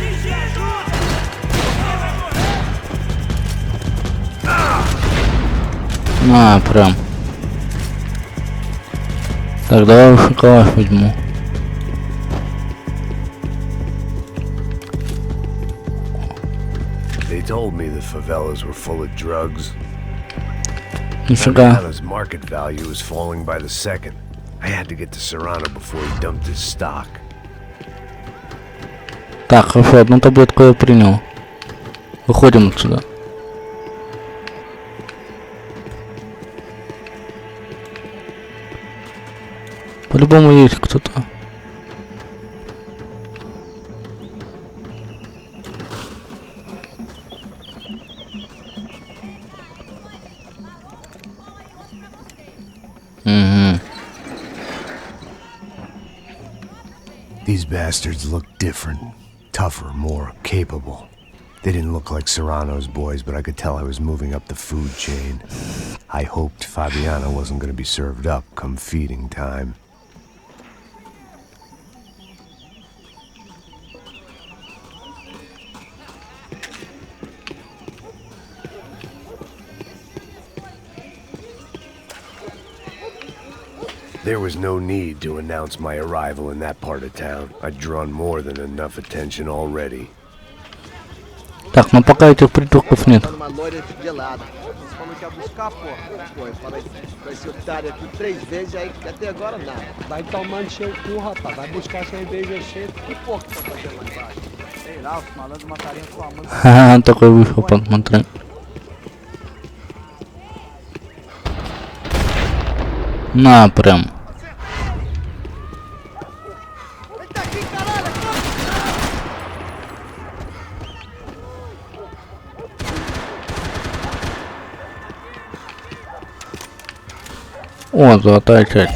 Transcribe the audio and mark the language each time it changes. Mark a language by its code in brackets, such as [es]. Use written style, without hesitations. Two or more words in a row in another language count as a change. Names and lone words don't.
[ru] А, прям. Так, давай шоколад возьму. [en] They told me the favelas were full of drugs. [ru] Нифига. [en] His market value is falling by the second. I had to get to Serrano before he dumped his stock. [ru] Так, хорошо, одну таблетку я принял. Выходим отсюда. По-любому есть кто-то. Угу. [en] These bastards look different. Tougher, more capable. They didn't look like Serrano's boys, but I could tell I was moving up the food chain. I hoped Fabiana wasn't going to be served up come feeding time. There was no need to announce my arrival in that part of town. I'd drawn more than enough attention already. [ru] Так, ну пока этих придурков нет. [pt] Uma loira gelada. Vocês falou que ia buscar, porra. Pô, eu falei pra esse otário aqui 3 vezes aí, até agora nada. Vai tomando seu cu, rapaz. Vai buscar cerveja cedo. Que porra que tá fazendo lá embaixo? Sei lá, os malandros matariam sua mãe. [ru] Ха-ха, такой вышел, посмотри. На, прям. О, золотая часть.